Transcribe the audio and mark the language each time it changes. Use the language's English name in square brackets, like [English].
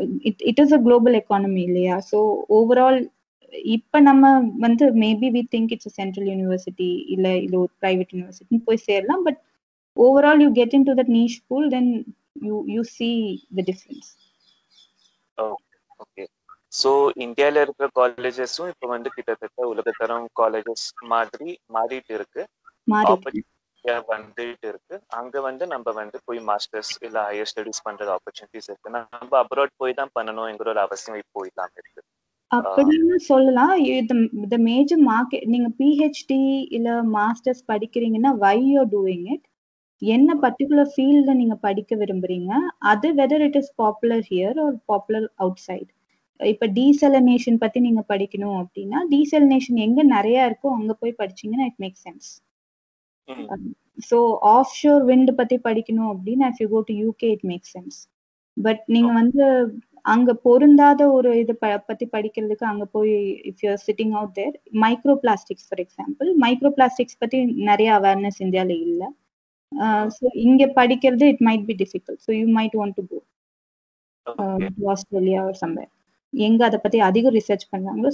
[English] it is a global economy இல்லையா? So overall இப்ப [Tamil] நம்ம வந்து [English] maybe we think it's a central university [Tamil] இல்ல இது ஒரு பிரைவேட் யூனிவர்சிட்டி போய் சேரலாம். [English] But overall you get in to that niche pool, then you see the difference. Okay. [Tamil] So இந்தியால இருக்கிற காலேஜஸும் இப்போ வந்து கிட்டத்தட்ட உலகத்தரம் காலேஜஸ் மாதிரி மாறிட்டு இருக்கு, வந்துட்டு இருக்கு. அங்க வந்து நம்ம வந்து போய் மாஸ்டர்ஸ் இல்ல ஹையர் ஸ்டடிஸ் பண்றது ஆப்பர்ச்சுனிட்டிஸ் இருக்கு. நம்ம அப்ராட் போய் தான் பண்ணணும்ங்கிற ஒரு அவசியம் இப்போ இல்லாம இருக்கு அப்படின்னு சொல்லலாம். [English] the major market [Tamil] நீங்க PhD இல்ல masters படிக்கிறீங்கன்னா [English] why you are doing it, [Tamil] என்ன பர்டிகுலர் ஃபீல்ட்ல நீங்க படிக்க விரும்புறீங்க, அது [English] whether it is popular here or popular outside. [Tamil] இப்ப டீசலினேஷன் பத்தி நீங்க படிக்கணும் அப்படின்னா டீசலினேஷன் எங்க நிறைய இருக்கோ அங்க போய் படிச்சீங்கன்னா [English] It make sense. So offshore wind [Tamil] பத்தி படிக்கணும் அப்படின்னா [English] if you go to UK it makes sense. [Tamil] But நீங்க வந்து அங்க பொருந்தாத ஒரு இது பத்தி படிக்கிறதுக்கு அங்க போய் [English] if you are sitting out there, [Tamil] micro plastics for example, micro plastics பத்தி நிறைய அவேர்னஸ் இந்தியால இல்ல. [English] so [Tamil] இங்க படிக்கிறது [English] It might be difficult. So you might want to go Australia or somewhere [Tamil] எங்க அதை பத்தி அதிக ரிசர்ச் பண்றாங்களோ.